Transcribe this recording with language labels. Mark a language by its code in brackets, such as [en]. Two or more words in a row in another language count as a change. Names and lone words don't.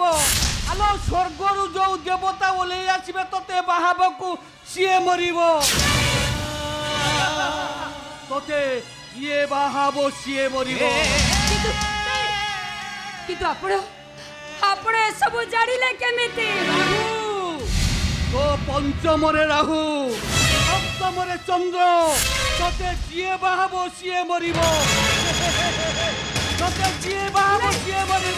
[or] ଆଲୋ ସ୍ୱର୍ଗରୁ ଯୋଉ ଦେବତା ଓହ୍ଲେଇ ଆସିବେ ତତେ ବାହାବାକୁ ସିଏ ମରିବ। ତତେ କିଏ ବାହାବ ସିଏ ମରିବ। କିନ୍ତୁ ଆପଣ ଏସବୁ ଜାଣିଲେ କେମିତି? ତୋ ପଞ୍ଚମରେ ରାହୁ, ସପ୍ତମରେ ଚନ୍ଦ୍ର, ତୋତେ ଯିଏ ବାହାବ ସିଏ ମରିବ। ତୋତେ ଯିଏ ବାହାବ ସିଏ ମରିବ।